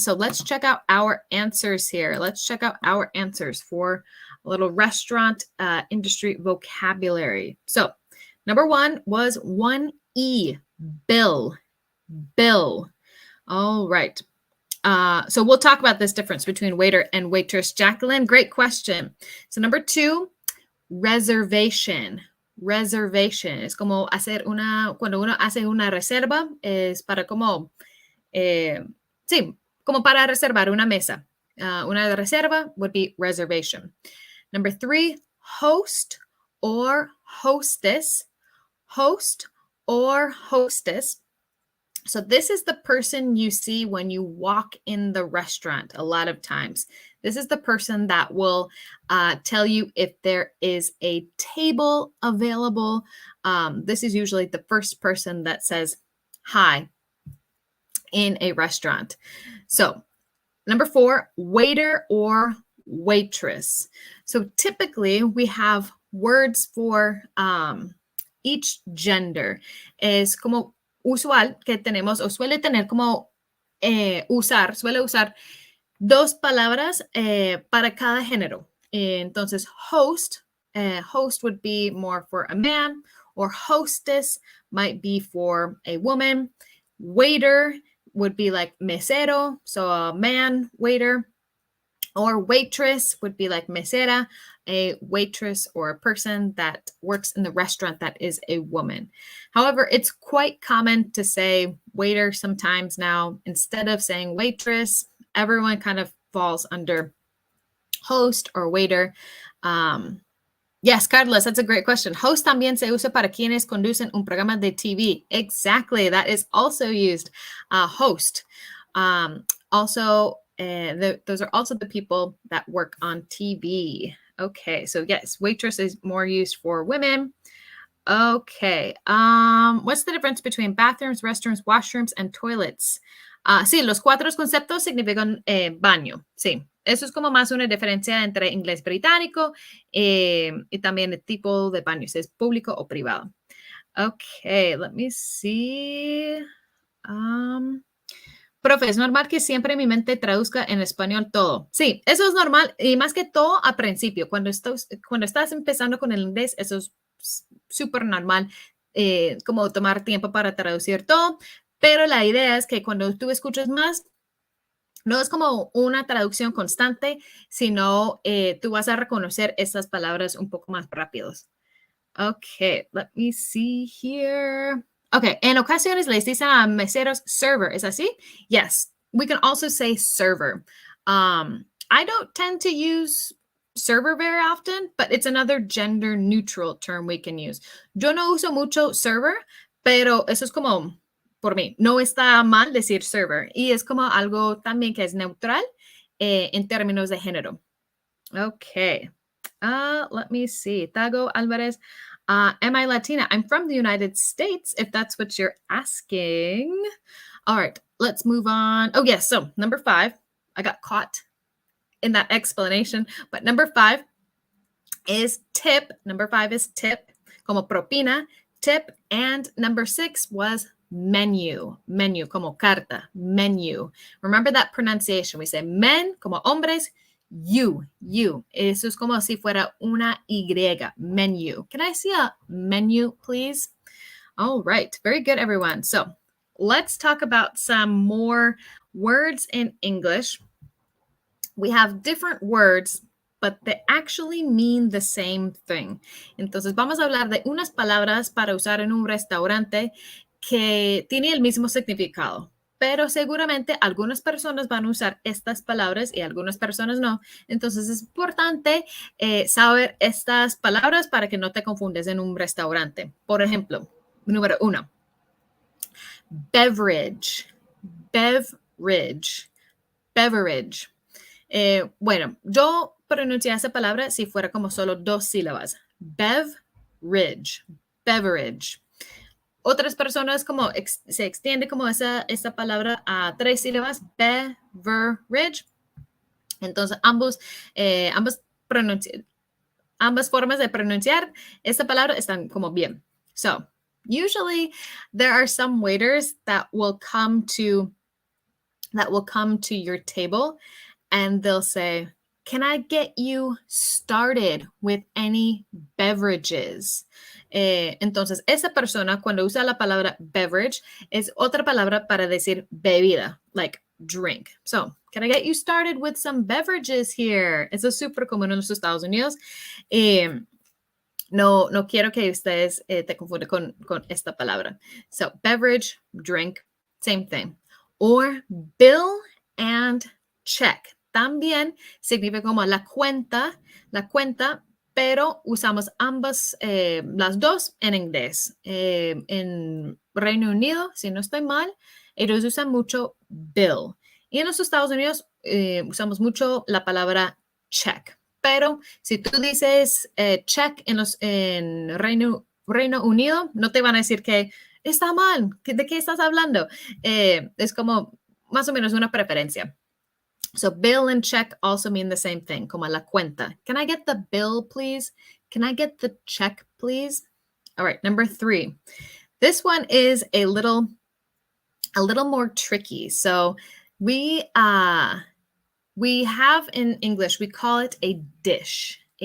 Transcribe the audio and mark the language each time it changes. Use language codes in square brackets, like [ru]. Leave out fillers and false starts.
[en] So let's check out our answers here. Let's check out our answers for a little restaurant industry vocabulary. So number 1 was 1E, bill, bill. All right. So we'll talk about this difference between waiter and waitress. Jacqueline, great question. So number 2, reservation. [es] Reservation es como hacer cuando uno hace una reserva, es para como, sí, como para reservar una mesa. Una reserva [en] would be reservation. Number 3, host or hostess. Host or hostess. So this is the person you see when you walk in the restaurant a lot of times. This is the person that will tell you if there is a table available. This is usually the first person that says hi in a restaurant. So number 4, waiter or waitress. So typically we have words for each gender. [es] Es como usual que tenemos o suele tener como suele usar 2 palabras para cada género. [en] Entonces, host would be more for a man, or hostess might be for a woman. Waiter would be like mesero, so a man, waiter. Or waitress would be like mesera, a waitress or a person that works in the restaurant that is a woman. However, it's quite common to say waiter sometimes now. Instead of saying waitress, everyone kind of falls under host or waiter. Yes, Carlos, that's a great question. [es] Host también se usa para quienes conducen un programa de TV. [en] Exactly, that is also used. Host. Also, those are also the people that work on TV. Okay, so yes, waitress is more used for women. Okay, what's the difference between bathrooms, restrooms, washrooms, and toilets? [es] Sí, los 4 conceptos significan baño. Sí, eso es como más una diferencia entre inglés británico y también el tipo de baño, si es público o privado. [en] Okay, let me see. [es] Profe, es normal que siempre mi mente traduzca en español todo. Sí, eso es normal y más que todo al principio. Cuando estás empezando con el inglés, eso es súper normal, como tomar tiempo para traducir todo. Pero la idea es que cuando tú escuchas más, no es como una traducción constante, sino tú vas a reconocer estas palabras un poco más rápidos. [en] Okay, let me see here. Okay, [es] en ocasiones les dicen a meseros server, ¿es así? [en] Yes, we can also say server. I don't tend to use server very often, but it's another gender neutral term we can use. [es] Yo no uso mucho server, pero eso es como, por mí, no está mal decir server y es como algo también que es neutral en términos de género. [en] Okay. Let me see. Tago Alvarez. Am I Latina? I'm from the United States, if that's what you're asking. All right, let's move on. Oh, yes. So, number 5, I got caught in that explanation. But number 5 is tip. Number 5 is tip, [es] como propina, [en] tip. And number 6 was menu. Menu, [es] como carta, [en] menu. Remember that pronunciation. We say men, [es] como hombres, [en] you. Eso es como si fuera una Y, menu. Can I see a menu, please? All right, very good, everyone. So let's talk about some more words in English. We have different words, but they actually mean the same thing. [es] Entonces, vamos a hablar de unas palabras para usar en un restaurante que tiene el mismo significado. Pero seguramente algunas personas van a usar estas palabras y algunas personas no. Entonces es importante saber estas palabras para que no te confundes en un restaurante. Por ejemplo, número 1, beverage, beverage, beverage. Bueno, yo pronuncié esa palabra si fuera como solo 2 sílabas. Beverage, beverage. Otras personas como se extiende como esa palabra a 3 sílabas, beverage. Entonces, ambas formas de pronunciar esta palabra están como bien. [en] So, usually there are some waiters that will come to your table and they'll say, "Can I get you started with any beverages?" [es] Entonces, esa persona cuando usa la palabra beverage es otra palabra para decir bebida, [en] like drink. So, can I get you started with some beverages here? [es] Eso es súper común en los Estados Unidos. No quiero que ustedes te confundan con esta palabra. [en] So, beverage, drink, same thing. Or bill and check. [es] También significa como la cuenta, pero usamos ambas, las dos en inglés. En Reino Unido, si no estoy mal, ellos usan mucho bill. Y en los Estados Unidos usamos mucho la palabra check. Pero si tú dices check en Reino Unido, no te van a decir que está mal, ¿de qué estás hablando? Es como más o menos una preferencia. [en] So bill and check also mean the same thing, [es] como la cuenta. [en] Can I get the bill, please? Can I get the check, please? All right, number 3. This one is a little more tricky. So we have in English, we call it a dish.